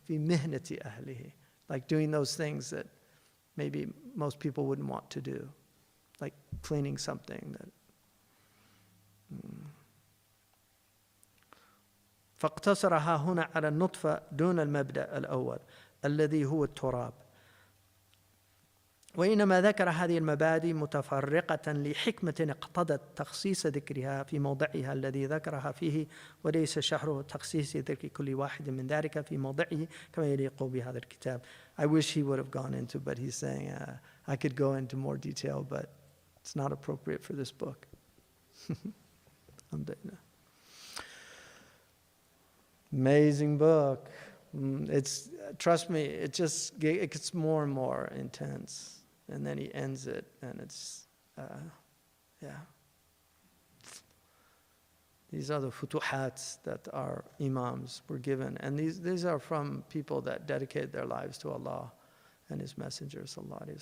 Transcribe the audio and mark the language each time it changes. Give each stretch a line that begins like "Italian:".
English: Fi mihnati ahlihi, like doing those things that maybe most people wouldn't want to do, like cleaning something that.
Arabic: فاقتصرها هنا على النطفة دون المبدأ الأول الذي هو التراب. وإنما ذكر هذه المبادئ متفرقة لحكمة اقتضت تخصيص ذكرها في موضعها الذي ذكرها فيه، وليس شهر تخصيص ذكر كل واحد من ذلك في موضعه كما يليق بهذا الكتاب.
English: I wish he would have gone into, but he's saying I could go into more detail, but it's not appropriate for this book. Amazing book. Trust me, it gets more and more intense, and then he ends it, and it's these are the futuhats that our imams were given, and these are from people that dedicated their lives to Allah and His Messenger sallallahu alaihi wasallam.